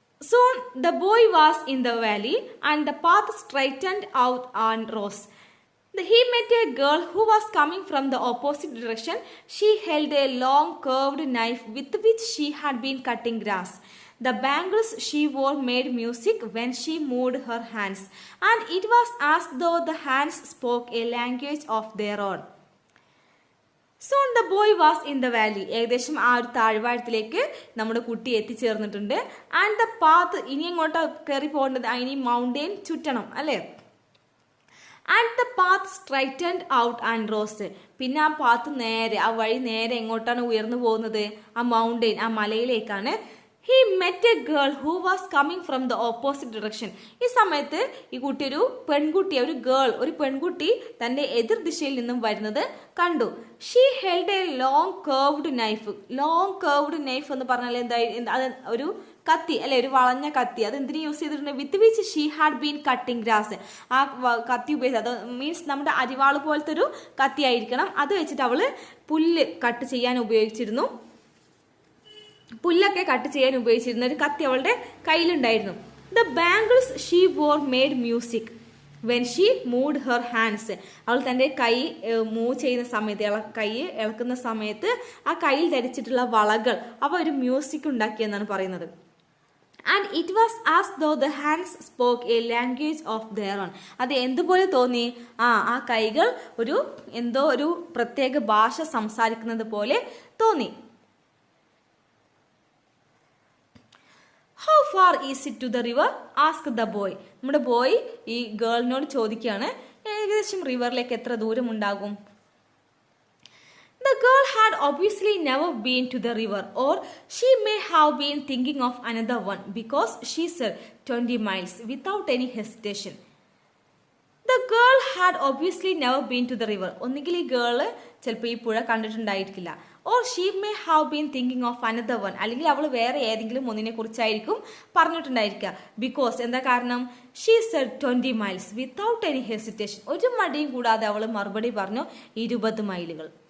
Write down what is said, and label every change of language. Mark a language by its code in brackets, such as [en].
[en] Soon the boy was in the valley and the path straightened out and rose. He met a girl who was coming from the opposite direction. She held a long curved knife with which she had been cutting grass. The bangles she wore made music when she moved her hands, and it was as though the hands spoke a language of their own. Soon the boy was in the valley. [ml] ഏകദേശം ആ ഒരു താഴ്വാരത്തിലേക്ക് നമ്മുടെ കുട്ടി എത്തിച്ചേർന്നിട്ടുണ്ട്. [en] and the path, [ml] ഇനി എങ്ങോട്ടാ കയറി പോകേണ്ടത്? ഇനി മൗണ്ടെയിൻ ചുറ്റണം അല്ലേ. [en] And the path straightened out and rose. [ml] പിന്നെ ആ പാത്ത് നേരെ, ആ വഴി നേരെ എങ്ങോട്ടാണ് ഉയർന്നു പോകുന്നത്? ആ മൗണ്ടെയിൻ, ആ മലയിലേക്കാണ്. [en] He met a girl who was coming from the opposite direction. [ml] ഈ സമയത്ത് ഈ കുട്ടി ഒരു പെൺകുട്ടി തന്റെ എതിർ ദിശയിൽ നിന്നും വരുന്നത് കണ്ടു. [en] She held a long curved knife. Long curved knife [ml] എന്ന് പറഞ്ഞാൽ അത് ഒരു കത്തി അല്ലെ, ഒരു വളഞ്ഞ കത്തി. അത് എന്തിനു യൂസ് ചെയ്തിട്ടുണ്ട്? [en] With which she had been cutting grass. [ml] ആ കത്തി ഉപയോഗിച്ച്, അത് മീൻസ് നമ്മുടെ അരിവാള് പോലത്തെ ഒരു കത്തി ആയിരിക്കണം. അത് വെച്ചിട്ട് അവള് പുല്ല് കട്ട് ചെയ്യാൻ ഉപയോഗിച്ചിരുന്നു. പുല്ലൊക്കെ കട്ട് ചെയ്യാൻ ഉപയോഗിച്ചിരുന്ന ഒരു കത്തി അവളുടെ കയ്യിലുണ്ടായിരുന്നു. [en] The bangles she wore made music when she moved her hands. [ml] അവൾ തന്റെ കൈ മൂവ് ചെയ്യുന്ന സമയത്ത്, കൈ ഇളക്കുന്ന സമയത്ത് ആ കയ്യിൽ ധരിച്ചിട്ടുള്ള വളകൾ അവ ഒരു മ്യൂസിക് ഉണ്ടാക്കിയെന്നാണ് പറയുന്നത്. [en] And it was as though the hands spoke a language of their own. [ml] അത് എന്തുപോലെ തോന്നി? ആ കൈകൾ എന്തോ ഒരു പ്രത്യേക ഭാഷ സംസാരിക്കുന്നത് പോലെ തോന്നി. [en] How far is it to the river? Asked the boy. [ml] നമ്മുടെ ബോയ് ഈ ഗേളിനോട് ചോദിക്കുകയാണ്, ഏകദേശം റിവറിലേക്ക് എത്ര ദൂരം ഉണ്ടാകും? [en] The girl had obviously never been to the river, or she may have been thinking of another one, because she said 20 miles without any hesitation. The girl had obviously never been to the river. [ml] ഒന്നുകിൽ ഈ girl ചിലപ്പോൾ ഈ പുഴ കണ്ടിട്ടുണ്ടായിരിക്കില്ല. [en] or she may have been thinking of another one, [ml] അല്ലെങ്കിൽ അവൾ വേറെ ഏതെങ്കിലും ഒന്നിനെ കുറിച്ചായിരിക്കും പറഞ്ഞിട്ടുണ്ടായിരിക്കുക. ബിക്കോസ് എന്താ കാരണം? [en] She said 20 miles without any hesitation. [ml] ഒരു മടിയും കൂടാതെ അവൾ മറുപടി പറഞ്ഞു 20 മൈലുകൾ.